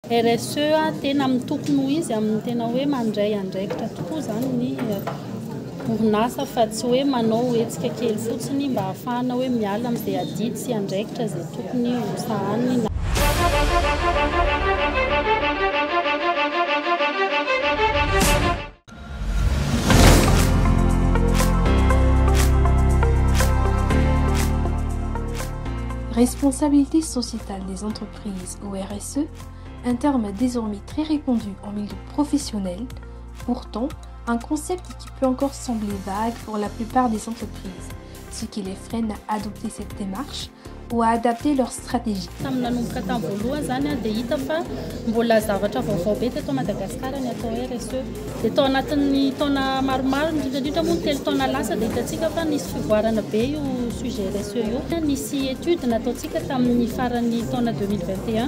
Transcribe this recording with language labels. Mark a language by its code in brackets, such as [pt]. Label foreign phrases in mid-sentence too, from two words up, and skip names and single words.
[mg] RSE tena mitokony ho izy amin'ny tena hoe mandray andraikitra tokoa zany ny orinasa fa tsy hoe manao hetsika kely fotsiny mba ahafahana hoe miala amin'izay adidy sy andraikitra izay tokony ho sahaniny. [fr] Responsabilité sociétale des entreprises ou RSE, un terme désormais très répandu en milieu professionnel, pourtant un concept qui peut encore sembler vague pour la plupart des entreprises, ce qui les freine à adopter cette démarche ou à adapter leur stratégie. [mg] Nanomboka tamin'ny voalohany zany dia hita fa mbola zavatra vaovao be teto Madagasikara ny atao RSE. Dia tao anatin'ny taona maromaro indrindra moa telo taona lasa dia hitantsika fa nisy fivoarana be io sujet RSE io. Nisy étude nataontsika tamin'ny faran'ny taona 2021.